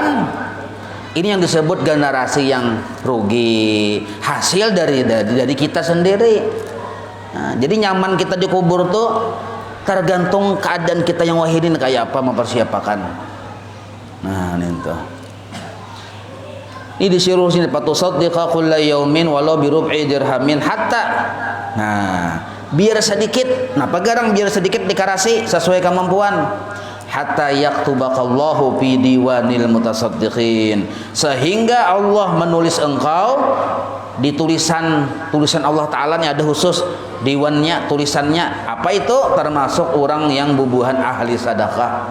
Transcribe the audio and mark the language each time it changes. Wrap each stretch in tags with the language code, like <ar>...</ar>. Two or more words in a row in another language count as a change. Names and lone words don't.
<id>Ini yang disebut generasi yang rugi, hasil dari kita sendiri. Nah, jadi nyaman kita dikubur tuh tergantung keadaan kita yang wahidin kayak apa mempersiapkan. Nah, itu. Ini disuruh sini</id> <ar>فتصدق كل يوم ولو بربع درهم حتى.</ar> <id>Nah, biar sedikit. Napa garang biar sedikit dikarasi sesuai kemampuan.</id> <ar>حتى يكتبك الله في ديوان المتصدقين,</ar> <id>sehingga Allah menulis engkau di tulisan Allah Ta'ala nya ada khusus diwannya, tulisannya apa itu, termasuk orang yang bubuhan ahli sedekah.</id>